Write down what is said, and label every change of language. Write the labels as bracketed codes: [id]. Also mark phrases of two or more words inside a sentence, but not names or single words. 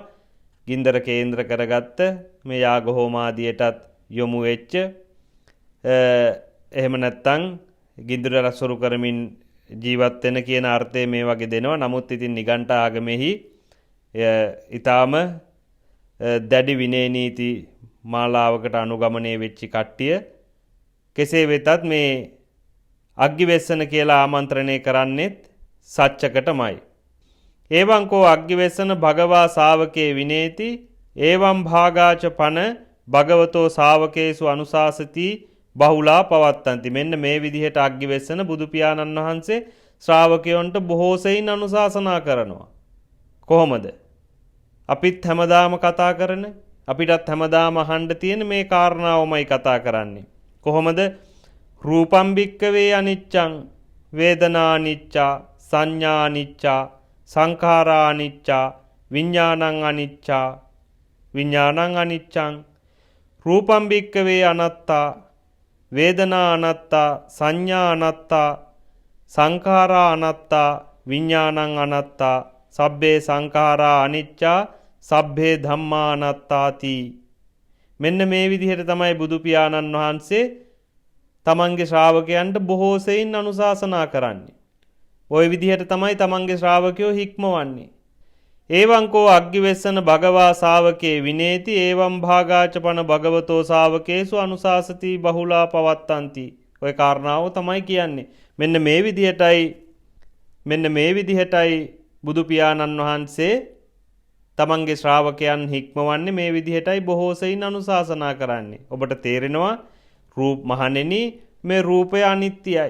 [si] ගින්දර කේන්ද්‍ර කරගත්ත මේ යාග හෝමාදියටත් යොමු වෙච්ච එහෙම නැත්තම් ගින්දර රසරු කරමින් ජීවත් වෙන කියන අර්ථය මේ වගේ දෙනවා. නමුත් ඉතින් නිගණ්ඨ ආගමෙහි ඊටාම දැඩි විනය නීති මාලාවකට අනුගමනය වෙච්ච කට්ටිය කෙසේ වෙතත් මේ අග්ගිවෙස්සන කියලා ආමන්ත්‍රණය කරන්නේත් සච්චකටමයි. [pi] ඒවංකෝ අග්ගිවෙස්සන භගවා ශාවකේ විනේති ඒවම් භාගාච පන භගවතෝ ශාවකේසු අනුශාසති බහුලා පවත්තන්ති. [si] මෙන්න මේ විදිහට අග්ගිවෙස්සන බුදු පියාණන් වහන්සේ ශ්‍රාවකයන්ට බොහෝ සෙයින් අනුශාසනා කරනවා. කොහොමද? අපිත් හැමදාම කතා කරන අපිටත් හැමදාම අහන්න තියෙන මේ කාරණාවමයි කතා කරන්නේ. කොහොමද? [pi] රූපම් භික්කවේ අනිච්චං වේදනා අනිච්චා සංඥා අනිච්චා සංඛාරා අනිච්චා විඥානං අනිච්චා විඥානං අනිච්චං. රූපම් භික්කවේ අනත්තා වේදනා අනත්තා සංඥා අනත්තා සංඛාරා අනත්තා විඥානං අනත්තා සබ්බේ සංඛාරා අනිච්චා සබ්බේ ධම්මා අනත්තාති. [si] මෙන්න මේ විදිහට තමයි බුදු පියාණන් වහන්සේ තමන්ගේ ශ්‍රාවකයන්ට බොහෝ සෙයින් අනුශාසනා කරන්නේ. ওই විදිහට තමයි තමන්ගේ ශ්‍රාවකයෝ හික්මවන්නේ. [pi] ඒවංකෝ අග්ගිවෙස්සන භගවා ශාවකේ විනේති ඒවම් භාගාචපන භගවතෝ ශාවකේසු අනුශාසති බහුලා පවත්තන්ති. [si] ඔය කාරණාව තමයි කියන්නේ. මෙන්න මේ විදිහටයි බුදු පියාණන් වහන්සේ තමන්ගේ ශ්‍රාවකයන් හික්මවන්නේ මේ විදිහටයි බොහෝ සෙයින් අනුශාසනා කරන්නේ. ඔබට තේරෙනවා මහණෙනි මේ රූපය අනිත්‍යයි.